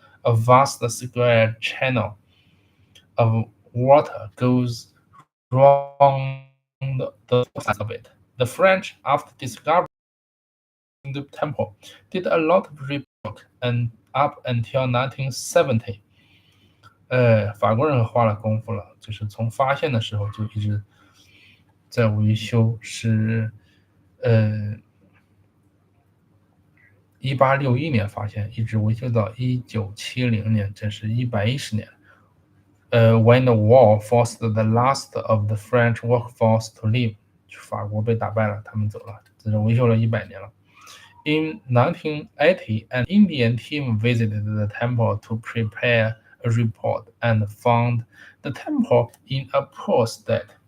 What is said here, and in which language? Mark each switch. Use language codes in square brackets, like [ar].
[en] A vast square channel of water goes round the sides of it. The French, after discovering the temple, did a lot of rework and up until 1970. [zh] 法国人花了功夫了，就是从发现的时候就一直在维修，是1861年发现，一直维修到1970年，这是110年。 [en] When the war forced the last of the French workforce to leave， [zh] 法国被打败了，他们走了，这是维修了100年了。 [en] In 1980, an Indian team visited the temple to prepare a report and found the temple in a poor state.